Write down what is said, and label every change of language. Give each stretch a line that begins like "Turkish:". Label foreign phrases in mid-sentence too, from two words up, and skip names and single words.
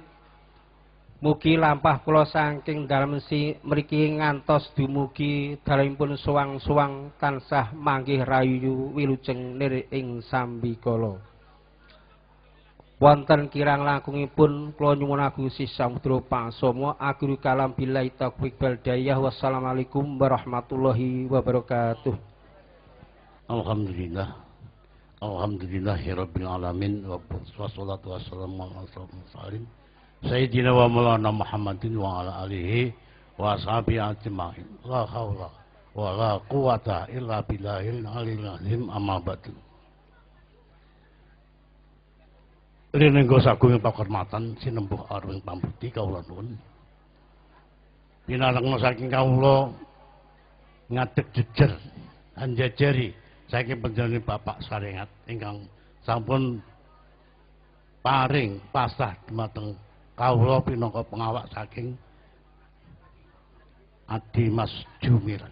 Javanese: Mugi lampah kula saking dalem mriki ngantos dumugi dalemipun suwang-suwang tansah manggih rayu wilujeng nir ing sambikala. Wonten kirang langkungipun kula nyuwun agung sih samudra pangsama
Arabic: آخر الكلام بالله التوفيق والهداية. والسلام عليكم ورحمة الله وبركاته. Alhamdulillah. الحمد لله رب العالمين والصلاة والسلام على رسول الله سيدنا ومولانا محمد وعلى آله وأصحابه أجمعين. لا حول ولا قوة إلا بالله العلي العظيم أما بعد.
Javanese: Rinenggo sagung pakurmatan sinembuh arwing pambudi kawula nuwun. Pinarengna saking kawula ngadeg jejer anjajari saking panjenengan Bapak Sarengat ingkang sampun paring pasrah dumateng kawula pinangka pengawak saking Adi Mas Jumiran.